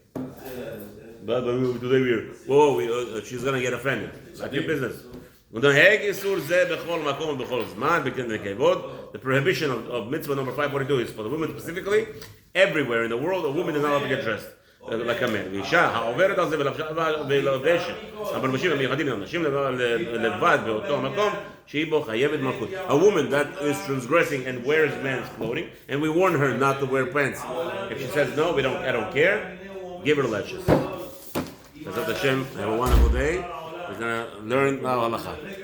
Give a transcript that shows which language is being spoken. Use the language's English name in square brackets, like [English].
[English] But today she's going to get offended. That's your business. The prohibition of mitzvah number 542 is for the women specifically. Everywhere in the world, a woman is not allowed to get dressed. like a man. [Hebrew] ואישה העוברת על זה ולובשת הבלבושים המיוחדים לנשים לבד באותו המקום שהיא בו חייבת מלכות. [English] A woman that is transgressing and wears men's clothing, and we warn her not to wear pants. If she says no, I don't care, give her lashes. Bezat Hashem, have a wonderful day. We're going to learn now halacha.